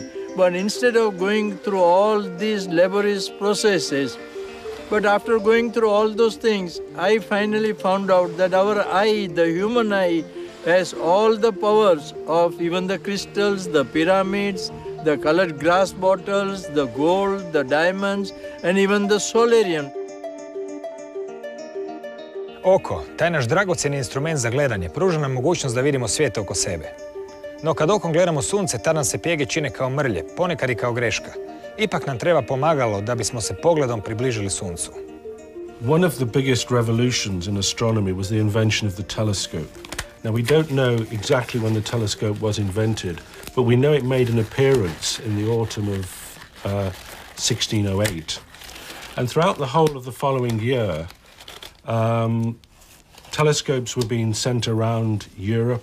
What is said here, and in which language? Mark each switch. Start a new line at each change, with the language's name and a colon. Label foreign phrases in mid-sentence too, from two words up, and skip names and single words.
English: But instead of going through all these laborious processes, but after going through all those things, I finally found out that our eye, the human eye, has all the powers of even the crystals, the pyramids, the colored glass bottles, the gold, the diamonds, and even the solarium.
Croatian: Oko, taj naš dragocjeni instrument za gledanje, pruža nam mogućnost da vidimo svijet oko sebe. No kad okom gledamo sunce, tad nam se pjege čine kao mrlje, ponekad i kao greška. Ipak nam treba pomagalo da bismo se pogledom približili suncu.
English: One of the biggest revolutions in astronomy was the invention of the telescope. Now, we don't know exactly when the telescope was invented, but we know it made an appearance in the autumn of 1608. And throughout the whole of the following year, telescopes were being sent around Europe.